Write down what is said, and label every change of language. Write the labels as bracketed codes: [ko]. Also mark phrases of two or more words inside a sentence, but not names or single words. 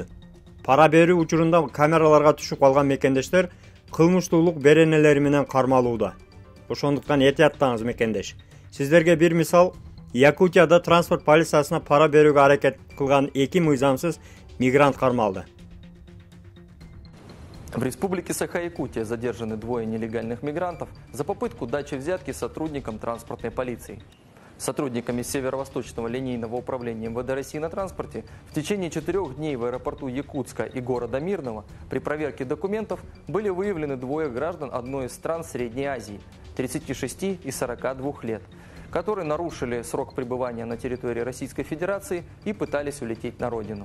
[ky] Пара берүү учурунда камераларга түшүп калган мекендештер кылмыштуулук беренелери менен кармалууда. Ошондуктан этияттаңыз мекендеш. Сиздерге бир мисал, Якутияда транспорт полициясына пара берүүгө аракет кылган 2 мыйзамсыз мигрант кармалды. [ru] В Республике Саха-Якутия задержаны двое нелегальных мигрантов за попытку дачи взятки сотрудникам транспортной полиции. Сотрудниками Северо-Восточного линейного управления МВД России на транспорте в течение 4 дней в аэропорту Якутска и города Мирного при проверке документов были выявлены двое граждан одной из стран Средней Азии, 36 и 42 лет, которые нарушили срок пребывания на территории Российской Федерации и пытались улететь на родину.